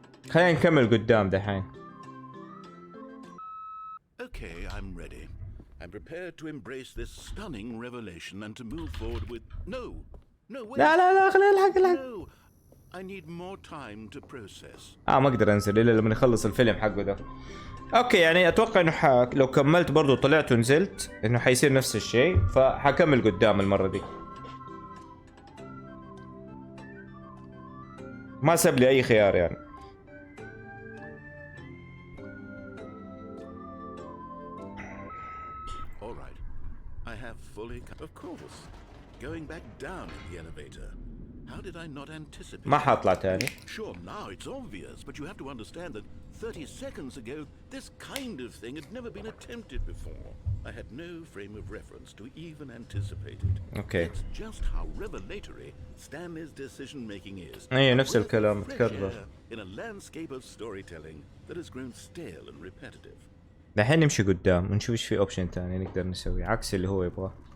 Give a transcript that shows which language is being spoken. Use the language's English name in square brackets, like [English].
[Arabic] خلينا نكمل قدام دحين. [English] Okay, I'm ready. I'm prepared to embrace this stunning revelation and to move forward with... No, wait. [Arabic] لا خلينا نلحق. [English] No, I need more time to process. [Arabic] ما اقدر انزل الا لما نخلص الفيلم حقه ده. اوكي يعني اتوقع انه لو كملت برضو طلعت ونزلت انه حيصير نفس الشيء، فحكمل قدام المرة دي. ما ساب لي اي خيار يعني. [English] All right, I have fully... Of course, going back down in the elevator. How did I not anticipate? [Arabic] ما حاطلع تاني. [English] Sure, now it's obvious, but you have to understand that 30 seconds ago, this kind of thing had never been attempted before. I had no frame of reference to even anticipate it. Okay. It's just how revelatory Stanley's decision-making is. [Arabic] ايه نفس الكلام [English] Fresh [Arabic] متكرر. [English] air in a landscape of storytelling that has grown stale and repetitive. [Arabic] دحين نمشي قدام ونشوف ايش في اوبشن تاني نقدر نسوي عكس اللي هو يبغاه.